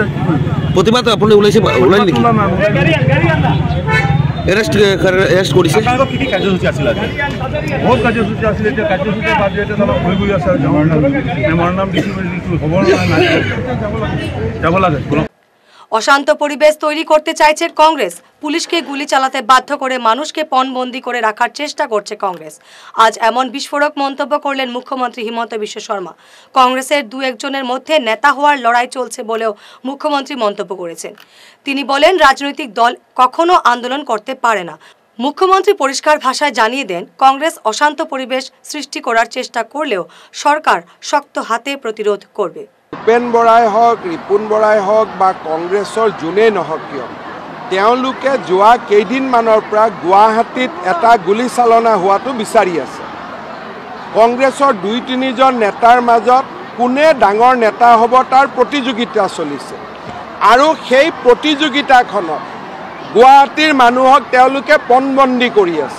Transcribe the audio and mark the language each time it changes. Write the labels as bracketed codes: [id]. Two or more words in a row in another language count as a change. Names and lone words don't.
[as] প্ৰতিবাদ আপুনি ওলাইছে এৰেষ্ট কৰিছে? কি কি কাৰ্যসূচী আছিলে? বহুত কাৰ্যসূচী আছিলে। এতিয়া কাৰ্যসূচী বাদ দিয়ে এতিয়া হৈ গৈ আছে। মেমৰ নাম দিছোঁ, খবৰ নাই, যাব লাগে। [bn] অশান্ত পরিবেশ তৈরি করতে চাইছে কংগ্রেস। পুলিশকে গুলি চালাতে বাধ্য করে মানুষকে পণবন্দি করে রাখার চেষ্টা করছে কংগ্রেস। আজ এমন বিস্ফোরক মন্তব্য করলেন মুখ্যমন্ত্রী হিমন্ত বিশ্ব শর্মা। কংগ্রেসের দু একজনের মধ্যে নেতা হওয়ার লড়াই চলছে বলেও মুখ্যমন্ত্রী মন্তব্য করেছেন। তিনি বলেন, রাজনৈতিক দল কখনো আন্দোলন করতে পারে না। মুখ্যমন্ত্রী পরিষ্কার ভাষায় জানিয়ে দেন, কংগ্রেস অশান্ত পরিবেশ সৃষ্টি করার চেষ্টা করলেও সরকার শক্ত হাতে প্রতিরোধ করবে। [as] ভূপেন বৰাই হওক, ৰিপুণ বৰাই হওক বা কংগ্ৰেছৰ যোনেই নহওক কিয়, তেওঁলোকে যোৱা কেইদিনমানৰ পৰা গুৱাহাটীত এটা গুলীচালনা হোৱাটো বিচাৰি আছে। কংগ্ৰেছৰ ২-৩জন নেতাৰ মাজত কোনে ডাঙৰ নেতা হ'ব তাৰ প্ৰতিযোগিতা চলিছে, আৰু সেই প্ৰতিযোগিতাখনত গুৱাহাটীৰ মানুহক তেওঁলোকে পণবন্দী কৰি আছে।